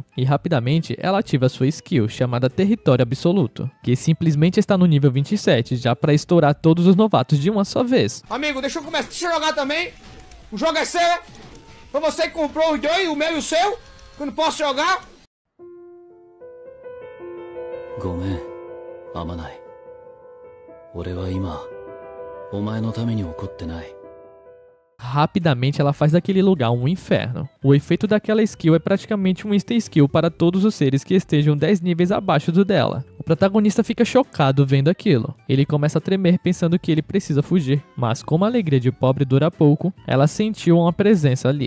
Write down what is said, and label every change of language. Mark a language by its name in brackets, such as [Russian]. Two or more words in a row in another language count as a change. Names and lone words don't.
[Portuguese] E rapidamente, ela ativa sua skill, chamada Território Absoluto, que simplesmente está no nível 27, já para estourar todos os novatos de uma só vez. Amigo, deixa eu começar, deixa eu jogar também. O jogo é seu, é? Foi você que comprou os dois, o meu e o seu, que eu não posso jogar? [Japanese] ごめん、あまない。俺は今、お前のために怒ってない。 [Portuguese] Rapidamente ela faz daquele lugar um inferno. O efeito daquela skill é praticamente um insta-skill para todos os seres que estejam 10 níveis abaixo do dela. O protagonista fica chocado vendo aquilo. Ele começa a tremer pensando que ele precisa fugir. Mas como a alegria de pobre dura pouco, ela sentiu uma presença ali.